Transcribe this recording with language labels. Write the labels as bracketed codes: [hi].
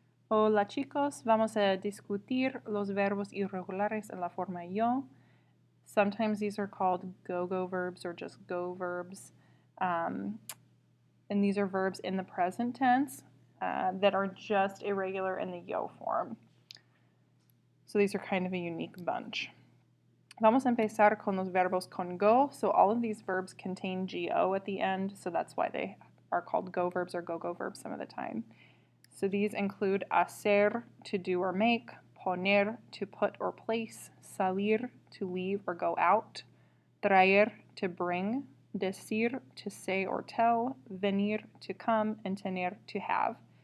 [es] Hola chicos, vamos a discutir los verbos irregulares en la forma yo. [en] Sometimes these are called go-go verbs or just go verbs. And these are verbs in the present tense that are just irregular in the yo form. So these are kind of a unique bunch. [es] Vamos a empezar con los verbos con go. [en] So all of these verbs contain go at the end, so that's why they are called go verbs or go-go verbs some of the time. So these include hacer, to do or make, poner, to put or place, salir, to leave or go out, traer, to bring, decir, to say or tell, venir, to come, and tener, to have.